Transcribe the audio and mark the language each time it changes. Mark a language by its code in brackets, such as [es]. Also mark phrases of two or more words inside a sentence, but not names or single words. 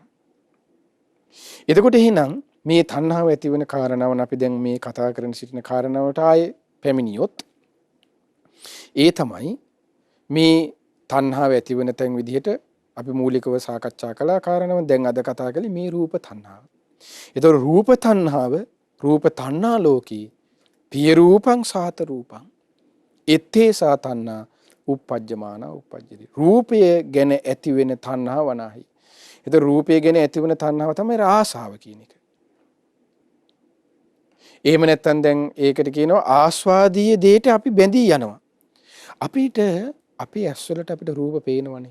[si] එතකොට එහෙනම් මේ තණ්හාව ඇති වෙන කාරණාවන් අපි දැන් මේ කතා කරන සිටින කාරණාවට ආයේ පැමිණියොත් ඒ තමයි මේ තණ්හාව ඇති වෙන තැන් විදිහට අපි මූලිකව සාකච්ඡා කළා කාරණාව. දැන් අද කතා කළේ මේ රූප තණ්හාව. ඒතකොට රූප තණ්හාව [pi] රූප තණ්හා ලෝකී පිය රූපං සාත රූපං එත්තේ සා තණ්හා උප්පජ්ජමාන උප්පජ්ජති. [si] රූපය ගැන ඇති වෙන තණ්හාව වනාහි. ඒතකොට රූපය ගැන ඇති වෙන තණ්හාව තමයි ආසාව කියන එක. එහෙම නැත්නම් දැන් ඒකට කියනවා ආස්වාදීය දෙයට අපි බැඳී යනවා. අපිට අපේ ඇස්වලට අපිට රූප පේනවනේ.